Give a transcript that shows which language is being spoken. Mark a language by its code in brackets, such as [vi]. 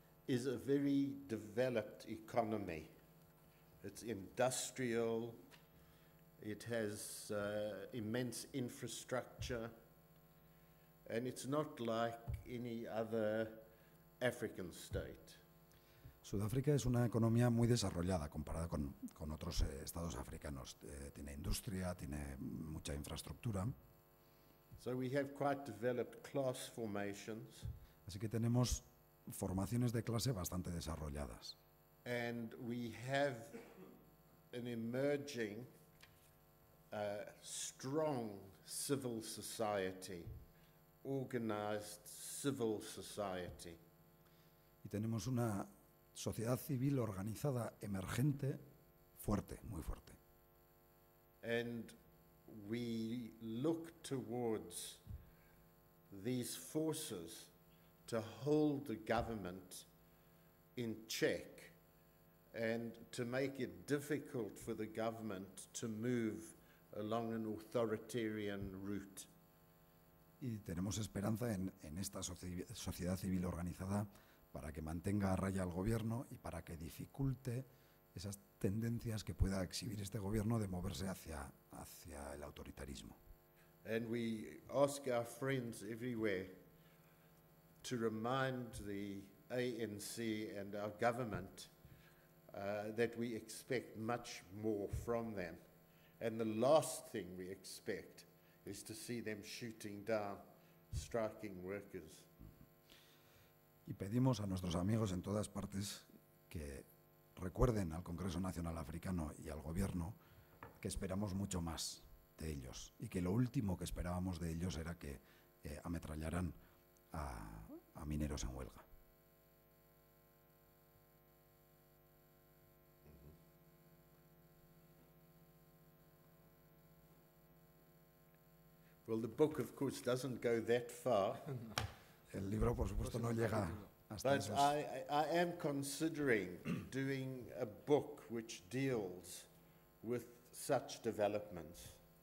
[en] is a very developed economy. It's industrial, it has immense infrastructure, and it's not like any other African state. [es] Sudáfrica es una economía muy desarrollada comparada con otros estados africanos. Tiene industria, tiene mucha infraestructura. [en] So we have quite developed class formations. [es] Así que tenemos formaciones de clase bastante desarrolladas. [en] And we have an emerging, strong civil society, organized civil society. [es] Y tenemos una sociedad civil organizada, emergente, fuerte, muy fuerte. [en] And we look towards these forces to hold the government in check and to make it difficult for the government to move along an authoritarian route. [es] Y tenemos esperanza en esta sociedad civil organizada para que mantenga a raya al gobierno y para que dificulte esas tendencias que pueda exhibir este gobierno de moverse hacia el autoritarismo. [en] And we ask our friends everywhere to remind the ANC and our government that we expect much more from them. And the last thing we expect is to see them shooting down striking workers. [es] Y pedimos a nuestros amigos en todas partes que recuerden al Congreso Nacional Africano y al gobierno que esperamos mucho más de ellos y que lo último que esperábamos de ellos era que ametrallaran a mineros en huelga. [en] Well, the book, of course, doesn't go that far. [es] El libro, por supuesto, no llega hasta [en] But [es] esos. [en] I am considering doing a book which deals with such developments.